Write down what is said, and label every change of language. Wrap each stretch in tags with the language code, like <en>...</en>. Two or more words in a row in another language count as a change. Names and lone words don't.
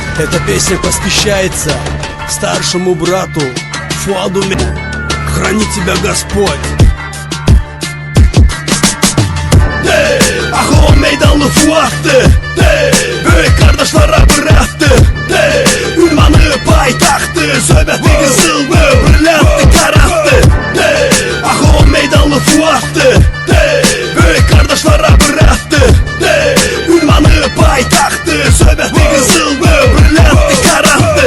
<ru>Эта песня посвящается старшему брату Фуаду. Храни тебя Господь.</ru> <tr>Aho meydanlı Fuat'tı, büyük kardeşlere bıraktı.</tr> <az>Ünvanı paytaxtı, söhbəti qızıldı, brilliantı karaktı.</az> <tr>Aho meydanlı Fuat'tı, büyük kardeşlere bıraktı.</tr> <az>Ünvanı paytaxtı, söhbəti qızıldı, brilliantı karaktı.</az>